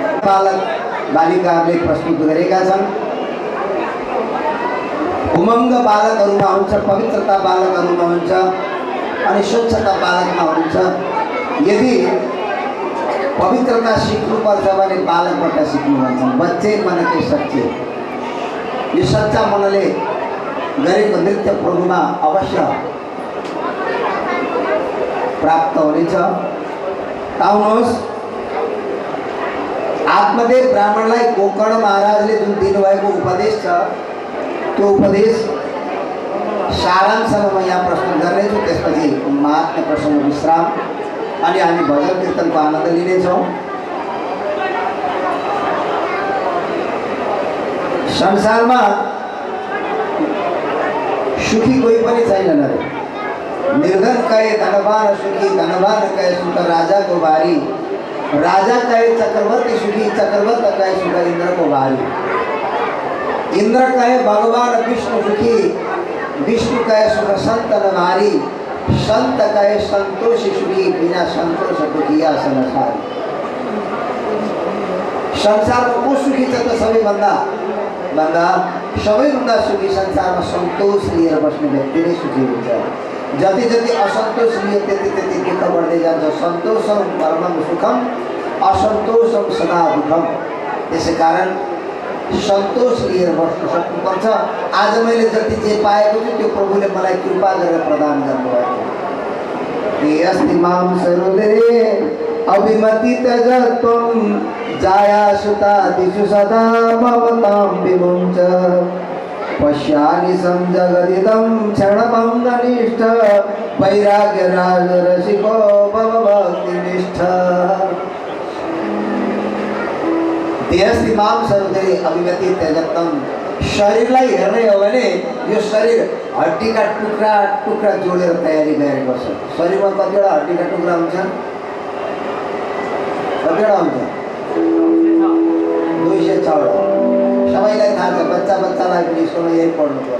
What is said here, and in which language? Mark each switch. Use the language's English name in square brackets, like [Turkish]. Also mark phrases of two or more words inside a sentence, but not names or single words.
[Nepali] बालक बालिकाहरूले प्रस्तुत गरेका छन्। उमङ्ग बालकहरूमा हुन्छ, पवित्रता बालकहरूमा हुन्छ अनि स्वच्छता बालकमा हुन्छ। यदि पवित्रता सिक्नुपर्छ भने बालकबाट सिक्नु भन्छन्। [Hindi] बच्चे मन के सच्चे, [Nepali] यो सच्चा मनले गरेको नृत्य प्रभुमा अवश्य प्राप्त हुनेछ। आउनुहोस्, आत्मदेव ब्राह्मणलाई गोकर्ण महाराजले जुन दिनुभएको उपदेश छ त्यो उपदेश सारांशमा म यहाँ प्रस्तुत गर्नेछु। त्यसपछि महात्म्य प्रसङ्ग विश्राम अनि हामी भजन कीर्तनको आनन्द लिनेछौँ। संसारमा सुखी कोही पनि छैनन् अरे। [Hindi] निर्धन कहे धनवान सुखी, धनवान कहे सुख राजाको भारी, राजा कहे चक्रवर्ती सुखी, चक्रवर्ती कहे सुख इंद्र को भारी, इंद्र कहे भगवान विष्णु सुखी, विष्णु कहे सुख संत नभारी, संत कहे संतोषी सुखी, बिना संतोष दुखिया संसारी। [Nepali] संसारमा को सुखी छ त? सबैभन्दा सुखी संसारमा सन्तोष लिएर बस्ने व्यक्ति नै सुखी हुन्छ। जति जति असन्तोष लियो त्यति त्यति दुःख बढ्दै जान्छ। [Sanskrit] सन्तोषम परमं सुखम, असन्तोषम सदा दुःखम। [Nepali] त्यसै कारण सन्तोष लिएर बस्न सक्नुपर्छ। आज मैले जति जे पाएको छु त्यो प्रभुले मलाई कृपा गरेर प्रदान गर्नुभएको। [Sanskrit] अस्ति मां सरोदे अभिमति त्यज त्वं, जाया सुता दिशु सदा ममतां विमुञ्च, पश्यामि संजगदिदं क्षणभङ्गनिष्ठ, वैराग्य राजरसिको भव भक्तिनिष्ठ। देहस्ति मां सरोदे अभिमति त्यजत्वं। [Nepali] शरीरलाई हेर्ने हो भने यो शरीर हड्डीका टुक्रा टुक्रा जोडेर तयारी गरेको छ। शरीरमा कतिवटा हड्डीका टुक्रा हुन्छन्? कतिवटा हुन्छ? 206। सबैलाई थाहा छ, बच्चालाई पनि स्कुलमा यही पढ्नुपर्छ।